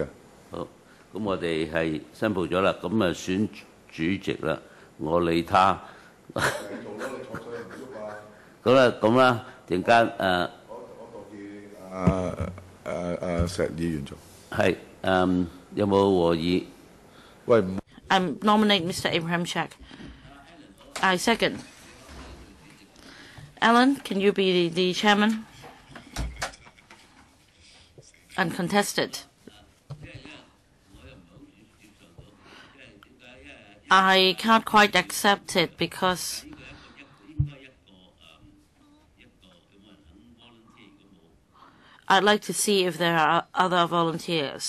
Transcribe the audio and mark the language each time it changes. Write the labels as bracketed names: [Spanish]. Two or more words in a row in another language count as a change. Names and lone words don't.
[Cantonese] 好，咁我哋係申報咗啦，咁選主席啦，我理他。咁啦，陣間我石議員做。係有冇和議？喂 [English] I nominate Mr. Abraham Check. I second. Alan, can you be the chairman? Uncontested. I can't quite accept it because I'd like to see if there are other volunteers.